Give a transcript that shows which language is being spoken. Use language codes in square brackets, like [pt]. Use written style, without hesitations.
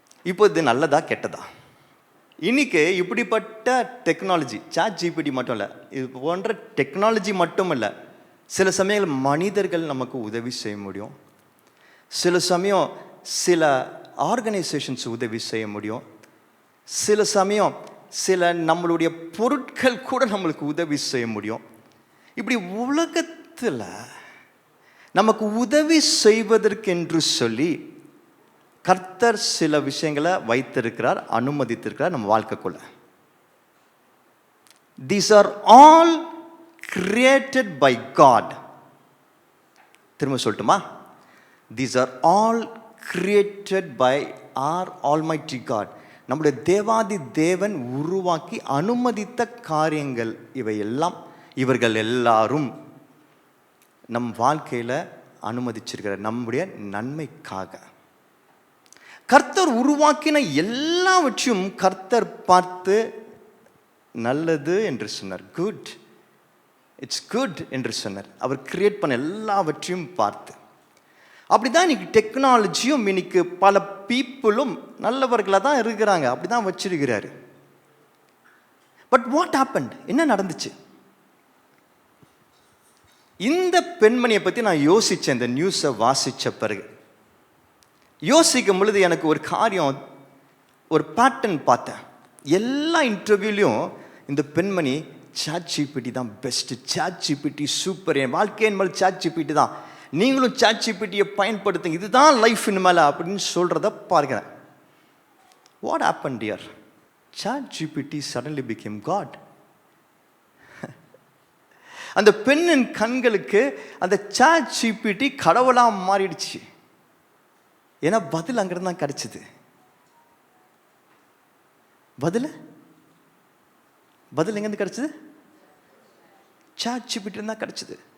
[ta] இப்போ இது நல்லதா கெட்டதா? இன்னைக்கு இப்படிப்பட்ட டெக்னாலஜி, ChatGPT மட்டும் இல்லை, இது போன்ற டெக்னாலஜி மட்டும் இல்லை, சில சமயங்கள் மனிதர்கள் நமக்கு உதவி செய்ய முடியும், சில சமயம் சில ஆர்கனைசேஷன்ஸ் உதவி செய்ய முடியும், சில சமயம் சில நம்மளுடைய பொருட்கள் கூட நம்மளுக்கு உதவி செய்ய முடியும். இப்படி உலகத்தில் நமக்கு உதவி செய்வதற்கென்று சொல்லி கர்த்தர் சில விஷயங்களை வைத்திருக்கிறார், அனுமதித்திருக்கிறார் நம்ம வாழ்க்கைக்குள்ள. [en] These are all created by God. [ta] திரும்ப சொல்லட்டுமா? [en] These are all created by our Almighty God. [ta] நம்முடைய தேவாதி தேவன் உருவாக்கி அனுமதித்த காரியங்கள் இவர்கள் எல்லாரும் நம் வாழ்க்கையில் அனுமதிச்சிருக்கிற நம்முடைய நன்மைக்காக. கர்த்தர் உருவாக்கின எல்லாவற்றையும் கர்த்தர் பார்த்து நல்லது என்று சொன்னார். [en] good, it's good [ta] என்று சொன்னார். அவர் கிரியேட் பண்ண எல்லாவற்றையும் பார்த்து. அப்படிதான் இன்னைக்கு டெக்னாலஜியும், இன்னைக்கு பல பீப்புளும் நல்லவர்களாக தான் இருக்கிறாங்க, அப்படி தான் வச்சிருக்கிறாரு. [en] But what happened? [ta] என்ன நடந்துச்சு? இந்த பெண்மணியை பற்றி நான் யோசித்தேன் இந்த நியூஸை வாசித்த பிறகு. யோசிக்கும் பொழுது எனக்கு ஒரு காரியம், ஒரு பேட்டர்ன் பார்த்தேன். எல்லா இன்டர்வியூலையும் இந்த பெண்மணி ChatGPT தான் பெஸ்ட்டு, ChatGPT சூப்பர், என் வாழ்க்கையின் மேலே ChatGPT தான், நீங்களும் ChatGPTயை பயன்படுத்துங்க, இதுதான் லைஃப் இனிமேல் அப்படின்னு சொல்கிறத பார்க்கிறேன். [en] What happen dear? ChatGPT suddenly became God. [ta] அந்த பெண்ணின் கண்களுக்கு அந்த ChatGPT கடவுளாக மாறிடுச்சு. ஏன்னா பதில் அங்கிருந்து தான் கிடைச்சிது. பதில் எங்கேருந்து கிடைச்சிது? ChatGPT தான் கிடைச்சிது.